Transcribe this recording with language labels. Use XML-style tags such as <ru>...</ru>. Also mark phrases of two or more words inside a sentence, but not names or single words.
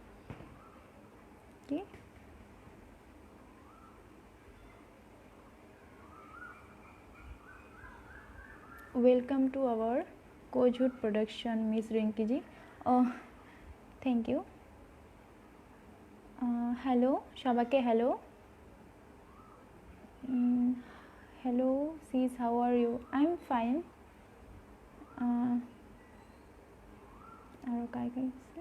<en>ki welcome to our Kozhood Production Miss Rinki ji. Oh thank you. Hello সবাইকে, hello. Hello sis, how are you? I am fine.</en> <as>আৰু কাই কাই আছে?</as>